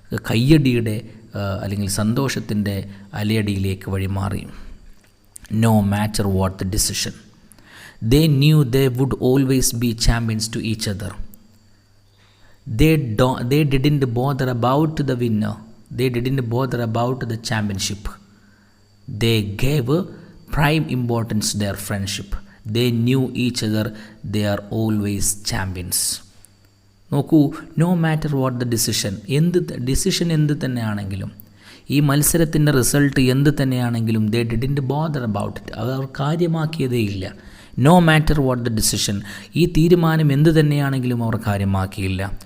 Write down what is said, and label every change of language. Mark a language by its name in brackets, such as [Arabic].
[Malayalam] കയ്യടിയുടെ അല്ലെങ്കിൽ സന്തോഷത്തിൻ്റെ അലയടിയിലേക്ക് വഴിമാറി. [English] No matter what the decision, they knew they would always be champions to each other. They didn't bother about the winner. They didn't bother about the championship. They gave prime importance to their friendship. They knew each other. They are always champions. [Malayalam] നോക്കൂ, [English] no matter what the decision [Malayalam] എന്ത് തന്നെയാണെങ്കിലും, ഈ മത്സരത്തിൻ്റെ result എന്ത് തന്നെയാണെങ്കിലും, [English] they didn't bother about it, [Malayalam] അവർ കാര്യമാക്കിയതേ ഇല്ല. [English] no matter what the decision, [Malayalam] ഈ തീരുമാനം എന്ത് തന്നെയാണെങ്കിലും അവർ കാര്യമാക്കിയില്ല.